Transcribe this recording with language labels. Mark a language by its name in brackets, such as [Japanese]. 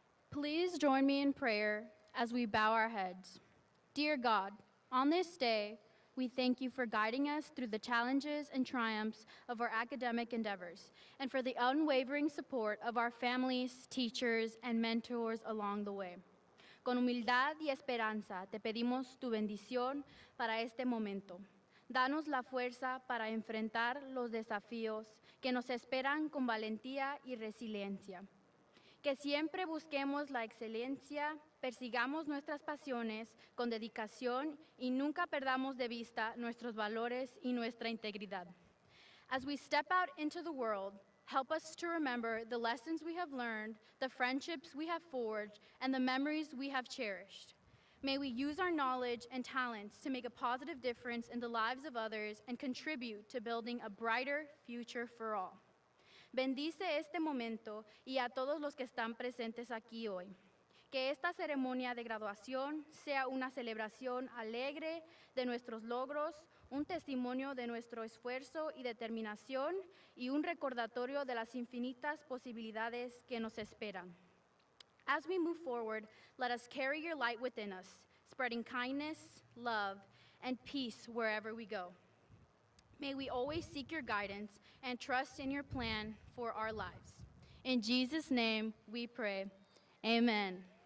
[English] Please join me in prayer as we bow our heads. Dear God, on this day, we thank you for guiding us through the challenges and triumphs of our academic endeavors, and for the unwavering support of our families, teachers, and mentors along the way. [Spanish] Con humildad y esperanza te pedimos tu bendición para este momento. Danos la fuerza para enfrentar los desafíos que nos esperan con valentía y resiliencia. Que siempre busquemos la excelencia, persigamos nuestras pasiones con dedicación y nunca perdamos de vista nuestros valores y nuestra integridad. [English] As we step out into the world, help us to remember the lessons we have learned, the friendships we have forged, and the memories we have cherished. May we use our knowledge and talents to make a positive difference in the lives of others and contribute to building a brighter future for all. [Spanish] Bendice este momento y a todos los que están presentes aquí hoy. Que esta ceremonia de graduación sea una celebración alegre de nuestros logros, un testimonio de nuestro esfuerzo y determinación y un recordatorio de las infinitas posibilidades que nos esperan. [English] As we move forward, let us carry your light within us, spreading kindness, love, and peace wherever we go. May we always seek your guidance and trust in your plan for our lives. In Jesus' name we pray. Amen.